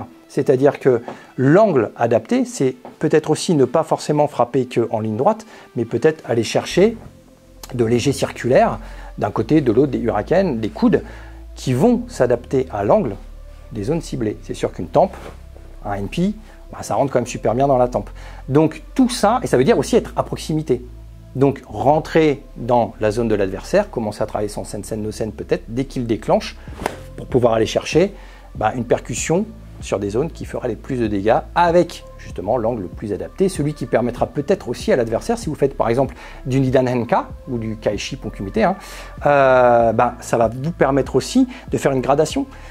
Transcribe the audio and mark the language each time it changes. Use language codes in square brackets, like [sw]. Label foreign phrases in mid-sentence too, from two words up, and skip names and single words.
[fr] C'est-à-dire que l'angle adapté, c'est peut-être aussi ne pas forcément frapper qu'en ligne droite, mais peut-être aller chercher de légers circulaires d'un côté, de l'autre, des hurricanes, des coudes, qui vont s'adapter à l'angle des zones ciblées. C'est sûr qu'une tempe, un NP, ça rentre quand même super bien dans la tempe. Donc tout ça, et ça veut dire aussi être à proximité. Donc rentrer dans la zone de l'adversaire, commencer à travailler son sen-sen-no-sen peut-être, dès qu'il déclenche, pour pouvoir aller chercher une percussion sur des zones qui fera les plus de dégâts avec justement l'angle le plus adapté, celui qui permettra peut-être aussi à l'adversaire, si vous faites par exemple du Nidan Henka ou du Kaishi Ponkumite, ça va vous permettre aussi de faire une gradation.